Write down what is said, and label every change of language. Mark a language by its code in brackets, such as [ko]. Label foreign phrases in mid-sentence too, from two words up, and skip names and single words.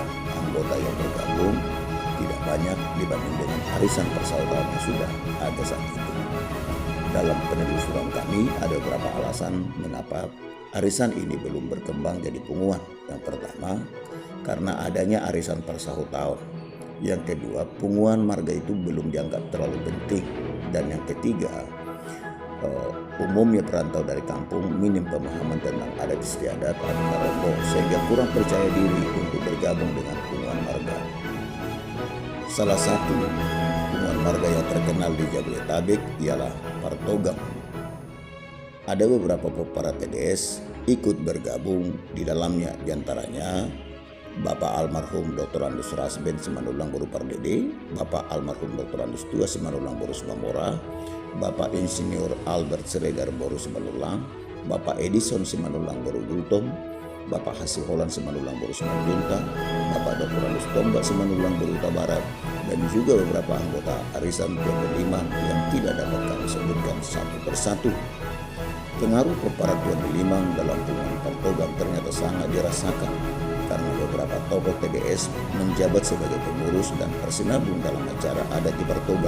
[id] Anggota yang bergabung tidak banyak dibanding dengan arisan persaudaraan yang sudah ada saat itu. Dalam penelusuran kami ada beberapa alasan mengapa arisan ini belum berkembang jadi punguan. Yang pertama, karena adanya arisan persaudaraan. Yang kedua, punguan marga itu belum dianggap terlalu penting. Dan yang ketiga, umumnya perantau dari kampung minim pemahaman tentang adat istiadat atau maroko, sehingga kurang percaya diri untuk bergabung dengan punguan marga. Salah satu punguan marga yang terkenal di Jabodetabek ialah Partogam. Ada beberapa para PDS ikut bergabung di dalamnya, diantaranya Bapak almarhum Dr. Andus Rasben Simanulang Boru Pardede, Bapak almarhum Dr. Andus Tua Simanulang Boru Sumamora, Bapak Insinyur Albert Siregar Boru Simanulang, Bapak Edison Simanulang Boru Gultom, Bapak Hasiholan Simanulang Boru Simanjunta, Bapak Dr. Andus Tombak Simanulang Boru Barat, dan juga beberapa anggota arisan Tuan Limang yang tidak dapat kami sebutkan satu persatu. Pengaruh para Tuan Limang dalam punguan Partogam ternyata sangat dirasakan karena beberapa tokoh TDS menjabat sebagai pengurus dan persinabung dalam acara adat di Partogam.